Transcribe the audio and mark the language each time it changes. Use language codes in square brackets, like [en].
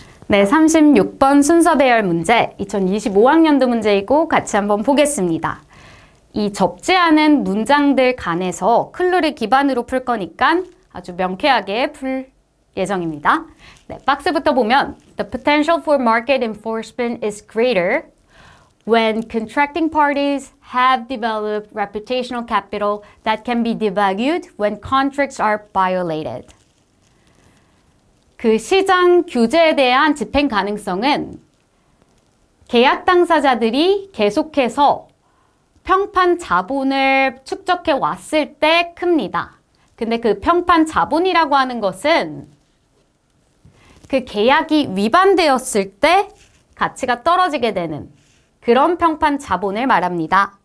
[ko] 네, 36번 순서 배열 문제, 2025학년도 문제이고 같이 한번 보겠습니다. 이 접지하는 문장들 간에서 클루를 기반으로 풀 거니까 아주 명쾌하게 풀 예정입니다. 네, 박스부터 보면 [en] The potential for market enforcement is greater when contracting parties have developed reputational capital that can be devalued when contracts are violated. [ko] 그 시장 규제에 대한 집행 가능성은 계약 당사자들이 계속해서 평판 자본을 축적해 왔을 때 큽니다. 근데 그 평판 자본이라고 하는 것은 그 계약이 위반되었을 때 가치가 떨어지게 되는 그런 평판 자본을 말합니다.